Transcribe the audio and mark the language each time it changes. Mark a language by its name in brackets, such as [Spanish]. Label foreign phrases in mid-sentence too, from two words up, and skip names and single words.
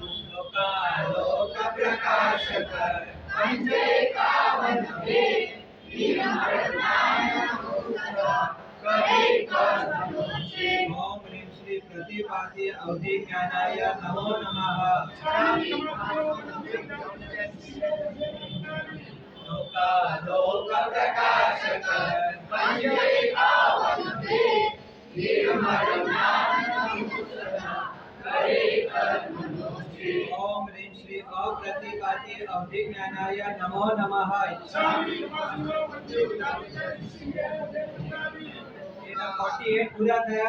[Sanskrit] लोकालोकप्रकाशकं अञ्जलिकावन्दे वीरवरज्ञानसमुत्सवं हरे कर्मणोऽसि ओम ह्रीं श्री प्रतिपादि अवधि ज्ञानाय नमो नमः इच्छामि समासनो वन्दे विनायकाय श्रीयाय देवनामि लोकालोकप्रकाशकं अंजलिकावनते निर्मलज्ञानमुद्रा करे कर्मणोचे ओम रीम श्री अप्रतिपाती अभिज्ञानाय नमो नमः. स्वामी नमस्ते वंदे [Gujarati] એના 48 પૂરા થયા.